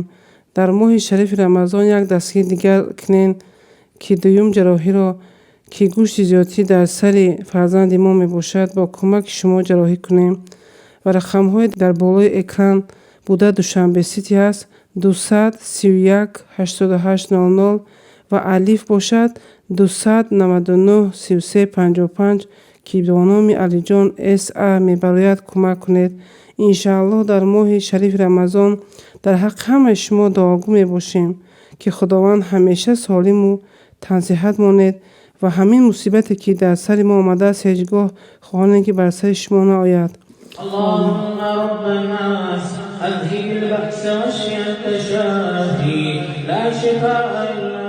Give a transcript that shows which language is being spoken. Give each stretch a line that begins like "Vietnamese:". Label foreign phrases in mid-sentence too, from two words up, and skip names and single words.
Tajik: Дар моҳи шарифи рамазон як дастгирӣ дигар кунем ки дуюм ҷарроҳиро ки гӯшти зиёдтӣ дар сари фарзанди мо мебошад бо кӯмаки шумо ҷарроҳӣ кунем ва рақамҳои дар болои экран буда Душанбе сити аст 231 88 00 ва алиф бошад 299 33 55 ки бо номи Алиҷон СА мебарояд кӯмак кунед. иншааллоҳ дар моҳи шарифи рамазон дар ҳаққи ҳамаи шумо дуогӯ мебошем ки худованд ҳамеша солиму тансиҳат монед ва ҳамин мусибате ки дар сари мо омадааст ҳеҷ гоҳ хоҳонем ки бар сари шумо наояд.
Arabic: اللهم رب الناس أذهب البأس واشف أنت شافي لا شفاء إلا